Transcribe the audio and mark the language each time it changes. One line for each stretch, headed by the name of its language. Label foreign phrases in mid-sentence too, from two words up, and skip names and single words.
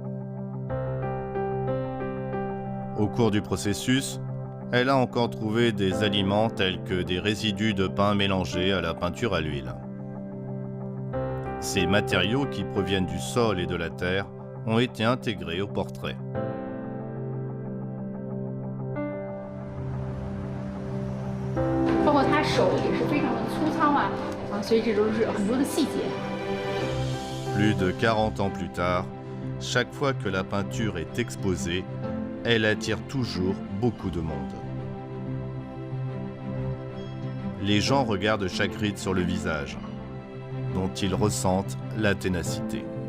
French: Au cours du processus, elle a encore trouvé des aliments tels que des résidus de pain mélangés à la peinture à l'huile. Ces matériaux qui proviennent du sol et de la terre ont été intégrés au portrait.
Chinese: 包括他手也是非常的粗糙啊，所以这都是很多的细节。
French: Plus de 40 ans plus tard, chaque fois que la peinture est exposée, elle attire toujours beaucoup de monde. Les gens regardent chaque ride sur le visage, dont ils ressentent la ténacité.